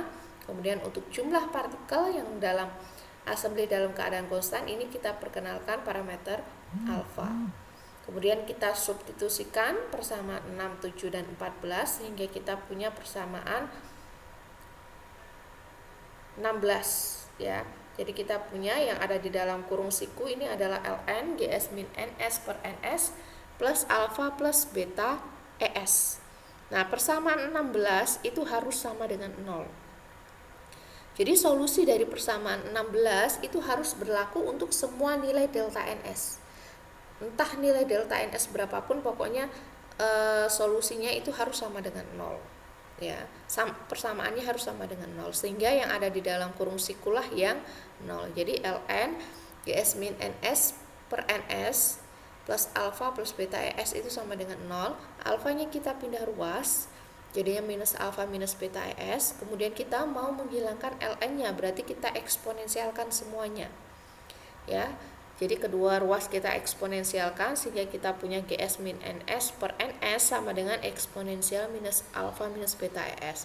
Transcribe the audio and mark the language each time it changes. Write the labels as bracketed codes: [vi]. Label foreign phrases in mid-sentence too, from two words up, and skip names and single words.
[id] Kemudian untuk jumlah partikel yang dalam assembly dalam keadaan konstan ini kita perkenalkan parameter alfa. Kemudian kita substitusikan persamaan 6, 7, dan 14 sehingga kita punya persamaan 16 ya. Jadi kita punya yang ada di dalam kurung siku ini adalah ln gs min ns per ns plus alfa plus beta es. Nah, persamaan 16 itu harus sama dengan 0. Jadi solusi dari persamaan 16 itu harus berlaku untuk semua nilai delta ns. Entah nilai delta ns berapapun, pokoknya solusinya itu harus sama dengan 0. Ya, persamaannya harus sama dengan 0 sehingga yang ada di dalam kurung sikulah yang 0. Jadi ln gs min ns per ns plus alfa plus beta es itu sama dengan 0. Alfanya kita pindah ruas, jadinya minus alfa minus beta es. Kemudian kita mau menghilangkan ln-nya, berarti kita eksponensialkan semuanya. Ya. Jadi kedua ruas kita eksponensialkan sehingga kita punya gs min ns per ns sama dengan eksponensial minus alfa minus beta es.